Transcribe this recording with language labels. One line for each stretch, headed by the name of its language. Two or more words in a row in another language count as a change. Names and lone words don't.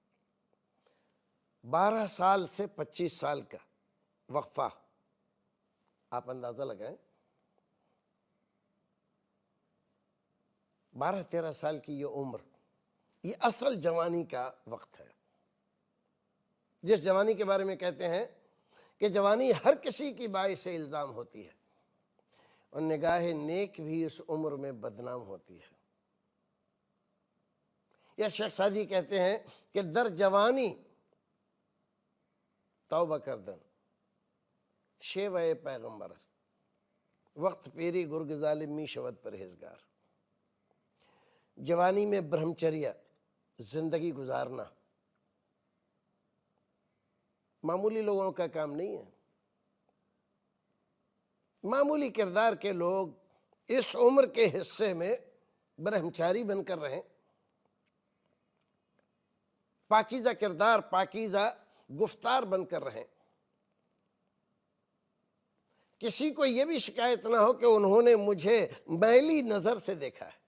Urdu: 12 سال سے 25 سال کا وقفہ، آپ اندازہ لگائیں، 12-13 سال کی یہ عمر، یہ اصل جوانی کا وقت ہے، جس جوانی کے بارے میں کہتے ہیں کہ جوانی ہر کسی کی باعث الزام ہوتی ہے، اور نگاہ نیک بھی اس عمر میں بدنام ہوتی ہے۔ یا شیخ سعدی کہتے ہیں کہ
Persian: در جوانی توبہ کردن شیوہ پیغمبر است، وقت پیری گرگ ظالم می شود پرہیزگار۔
Urdu: جوانی میں برہمچریہ زندگی گزارنا معمولی لوگوں کا کام نہیں ہے۔ معمولی کردار کے لوگ اس عمر کے حصے میں برہمچاری بن کر رہیں، پاکیزہ کردار، پاکیزہ گفتار بن کر رہیں، کسی کو یہ بھی شکایت نہ ہو کہ انہوں نے مجھے میلی نظر سے دیکھا ہے۔